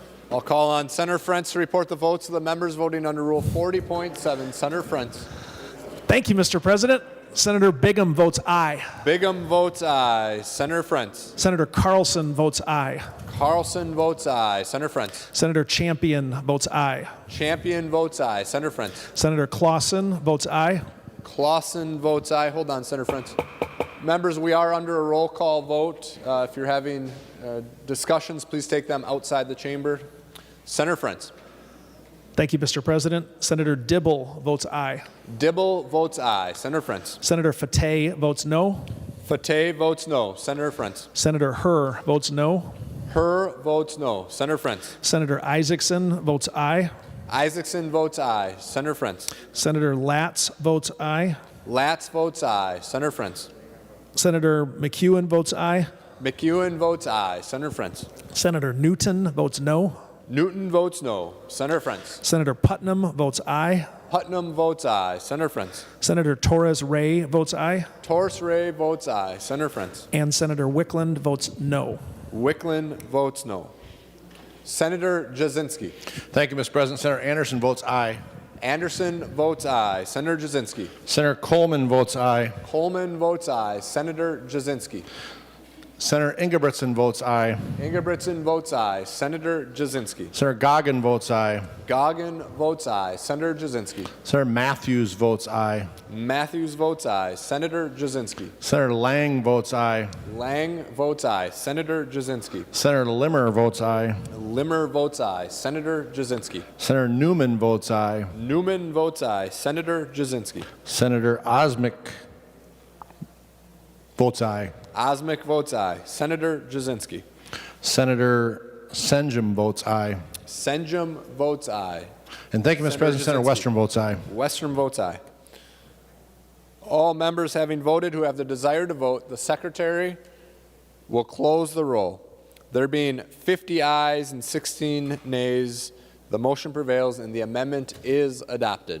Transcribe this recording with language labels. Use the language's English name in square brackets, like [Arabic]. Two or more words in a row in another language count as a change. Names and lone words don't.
[English] I'll call on Senator Frentz to report the votes of the members voting under Rule 40.7. Senator Frentz. Thank you, Mr. President. Senator Bigham votes aye. Bigham votes aye. Senator Frentz. Senator Carlson votes aye. Carlson votes aye. Senator Frentz. Senator Champion votes aye. Champion votes aye. Senator Frentz. Senator Clausen votes aye. Clausen votes aye. Hold on, Senator Frentz. Members, we are under a roll call vote. If you're having discussions, please take them outside the chamber. Senator Frentz. Thank you, Mr. President. Senator Dibble votes aye. Dibble votes aye. Senator Frentz. Senator Fateh votes no. Fateh votes no. Senator Frentz. Senator Herr votes no. Herr votes no. Senator Frentz. Senator Isaacson votes aye. Isaacson votes aye. Senator Frentz. Senator Latz votes aye. Latz votes aye. Senator Frentz. Senator McEwen votes aye. McEwen votes aye. Senator Frentz. Senator Newton votes no. Newton votes no. Senator Frentz. Senator Putnam votes aye. Putnam votes aye. Senator Frentz. Senator Torres Ray votes aye. Torres Ray votes aye. Senator Frentz. And Senator Wickland votes no. Wickland votes no. Senator Jasinski. Thank you, Mr. President. Senator Anderson votes aye. Anderson votes aye. Senator Jasinski. Senator Coleman votes aye. Coleman votes aye. Senator Jasinski. Senator Ingebrigtsen votes aye. Ingebrigtsen votes aye. Senator Jasinski. Senator Goggin votes aye. Goggin votes aye. Senator Jasinski. Senator Matthews votes aye. Matthews votes aye. Senator Jasinski. Senator Lang votes aye. Lang votes aye. Senator Jasinski. Senator Limmer votes aye. Limmer votes aye. Senator Jasinski. Senator Newman votes aye. Newman votes aye. Senator Jasinski. Senator Osmic votes aye. Osmic votes aye. Senator Jasinski. Senator Senjum votes aye. Senjum votes aye. And thank you, Mr. Senator President. Senator Jasinski. Western votes aye. Western votes aye. All members having voted who have the desire to vote, the secretary will close the roll. There being 50 ayes and 16 nays, the motion prevails and the amendment is adopted.